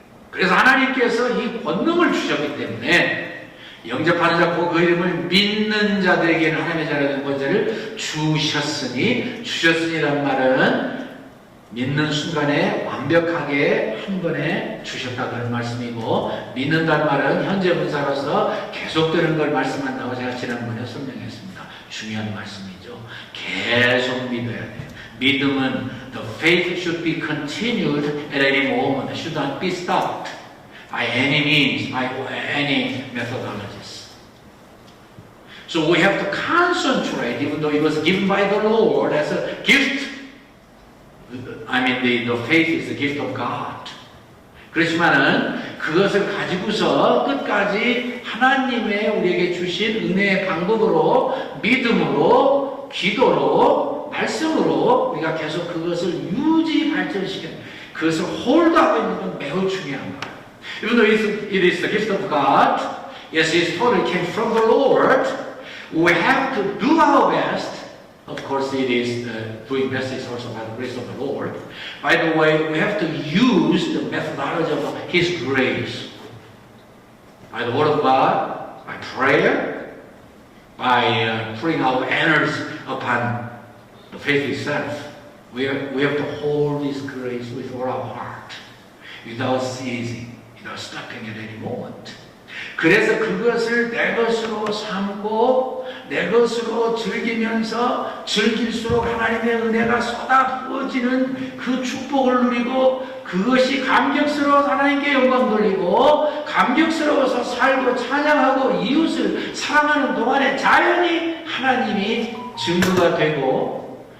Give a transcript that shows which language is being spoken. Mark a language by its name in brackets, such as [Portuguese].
[Korean] 그래서 하나님께서 이 권능을 주셨기 때문에 영접하는 자, 그 이름을 믿는 자들에게는 하나님의 자녀된 권세를 주셨으니라는 말은 믿는 순간에 완벽하게 한 번에 주셨다 그런 말씀이고, 믿는다는 말은 현재 분사로서 계속되는 걸 말씀한다고 제가 지난번에 설명했습니다. 중요한 말씀이죠. 계속 믿어야 돼요. 믿음은 [English] the faith should be continued at any moment. It should not be stopped by any means, by any methodologies. So we have to concentrate, even though it was given by the Lord as a gift. I mean, the faith is the gift of God. [Korean] 그렇지만은 그것을 가지고서 끝까지 하나님의 우리에게 주신 은혜의 방법으로, 믿음으로, 기도로, 말씀으로 우리가 계속 그것을 유지 발전시키는, 그것을 홀드하고 있는 건 매우 중요한 거예요. [English] Even though it is the gift of God, yes, it's totally came from the Lord, we have to do our best. Of course, it is doing best is also by the grace of the Lord. By the way, we have to use the methodology of His grace. By the Word of God, by prayer, by putting our energies upon the faith itself. We have to hold His grace with all our heart, without ceasing, without stopping at any moment. [Korean] 그래서 그것을 내 것으로 삼고 내 것으로 즐기면서 즐길수록 하나님의 은혜가 쏟아부어지는 그 축복을 누리고, 그것이 감격스러워서 하나님께 영광 돌리고, 감격스러워서 살고 찬양하고 이웃을 사랑하는 동안에 자연히 하나님이 증거가 되고